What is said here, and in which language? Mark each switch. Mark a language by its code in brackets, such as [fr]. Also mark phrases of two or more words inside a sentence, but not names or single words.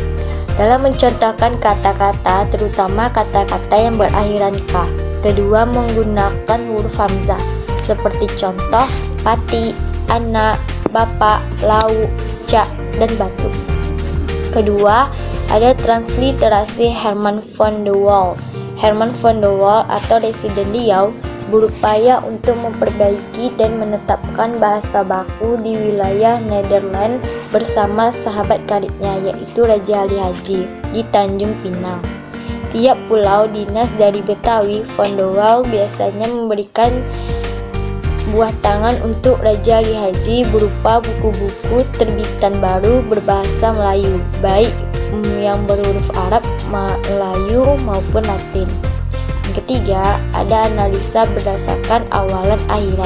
[id] Dalam mencontohkan kata-kata, terutama kata-kata yang berakhiran K. Kedua, menggunakan huruf hamzah seperti contoh pati, anak, bapak, lau, cak, dan batu. Kedua, ada transliterasi Herman van de Waal. Herman van de Waal atau residen Riau berupaya untuk memperbaiki dan menetapkan bahasa baku di wilayah Nederland bersama sahabat karibnya, yaitu Raja Ali Haji di Tanjung Pinang. Tiap pulau dinas dari Betawi, van de Waal biasanya memberikan buah tangan untuk Raja Ali Haji berupa buku-buku terbitan baru berbahasa Melayu, baik yang berhuruf Arab, Melayu maupun Latin. Yang ketiga, ada analisa berdasarkan awalan akhiran.